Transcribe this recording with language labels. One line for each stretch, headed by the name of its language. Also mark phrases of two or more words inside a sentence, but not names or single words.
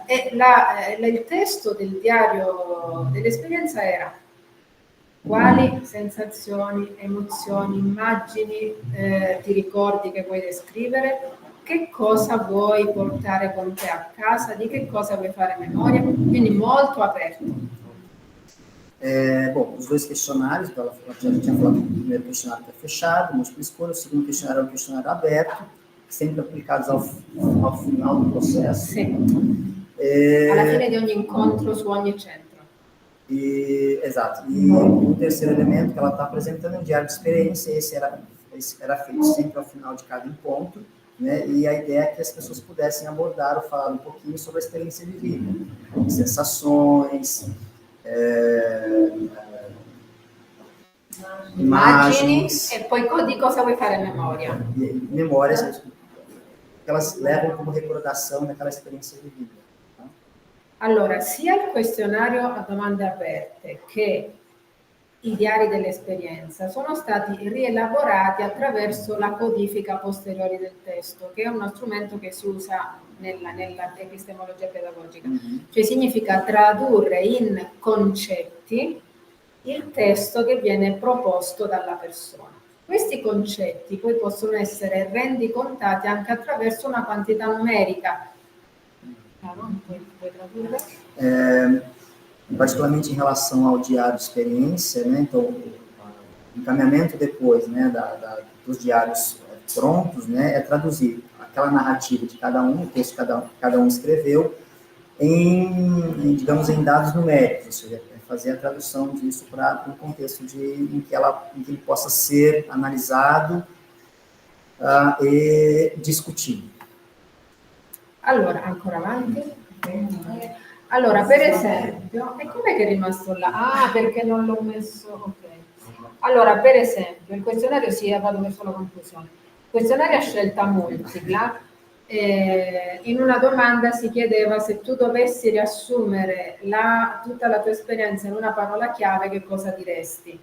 Italian: E il testo del diario dell'esperienza era: quali sensazioni, emozioni, immagini ti ricordi che vuoi descrivere? Che cosa vuoi portare con te a casa? Di che cosa vuoi fare memoria? Quindi molto aperto.
Portuguese: Bom, os dois questionários, a gente tinha falado do primeiro questionário que é fechado, múltipla escolha, o segundo questionário é um questionário aberto, sempre aplicados ao final do processo.
Italian: Sì. Alla fine di ogni incontro su ogni centro.
Portuguese: Exato. E o terceiro elemento que ela está apresentando é um diário de experiência, esse era feito sempre ao final de cada encontro, né? E a ideia é que as pessoas pudessem abordar ou falar um pouquinho sobre a experiência vivida, sensações, imagens,
Italian: e poi di cosa vuoi fare memoria.
Portuguese: Memórias que elas levam como recordação daquela experiência vivida.
Italian: Allora, sia il questionario a domande aperte che i diari dell'esperienza sono stati rielaborati attraverso la codifica posteriore del testo, che è uno strumento che si usa nella epistemologia pedagogica. Cioè significa tradurre in concetti il testo che viene proposto dalla persona. Questi concetti poi possono essere rendicontati anche attraverso una quantità numerica. Puoi tradurre?
Portuguese: Particularmente em relação ao diário de experiência, né? Então, o encaminhamento depois, né, dos diários prontos, né, é traduzir aquela narrativa de cada um, o texto que cada um escreveu, digamos, em dados numéricos, ou seja, fazer a tradução disso para um contexto em que ele possa ser analisado e discutido.
Italian: Allora, ancora avanti. Allora, per esempio, e com'è che è rimasto là? Ah, perché non l'ho messo, ok. Allora, per esempio, il questionario vado verso la conclusione. Il questionario a scelta multipla, in una domanda si chiedeva: se tu dovessi riassumere tutta la tua esperienza in una parola chiave, che cosa diresti?